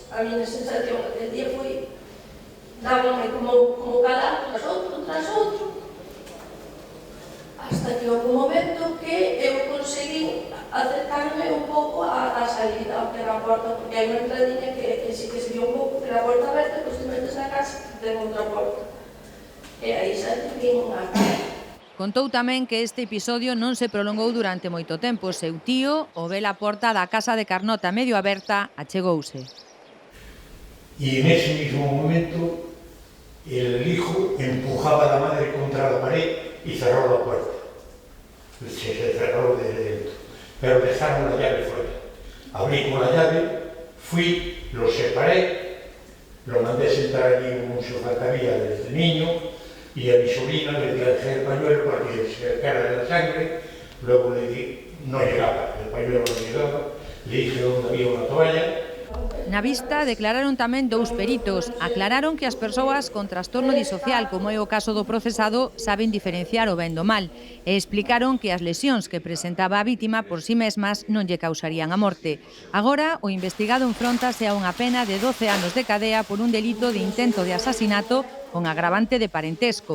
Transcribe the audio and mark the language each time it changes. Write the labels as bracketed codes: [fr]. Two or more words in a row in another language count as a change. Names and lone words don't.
[gl] A miña sensación aquel día foi, dábame como calado tras outro, hasta que houve un momento que eu consegui acercarme un pouco á salida, que era a porta, porque hai unha entradinha que sí que se vio un pouco, que era a porta aberta, pois te metes na casa, ten outra porta. E aí xa te vin unha cara. Contou tamén que este episodio non se prolongou durante moito tempo. Seu tío, ao ver a porta da casa de Carnota medio aberta, achegouse. [es] Y en ese mismo momento el hijo empujaba a la madre contra la pared y cerró la puerta. Se cerró desde dentro, pero dejaron la llave fuera. Abrí con la llave, fui, lo separé, lo mandé sentar allí en un sofá que había desde niño, y a mi sobrina le dejé el pañuelo para que se secara de la sangre, luego le di, no llegaba, el pañuelo no llegaba, le dije dónde había una toalla. [gl] Na vista declararon tamén dous peritos. Aclararon que as persoas con trastorno disocial, como é o caso do procesado, saben diferenciar o ben do mal e explicaron que as lesións que presentaba a vítima por si mesmas non lle causarían a morte. Agora, o investigado enfróntase a unha pena de 12 anos de cadea por un delito de intento de asasinato con agravante de parentesco.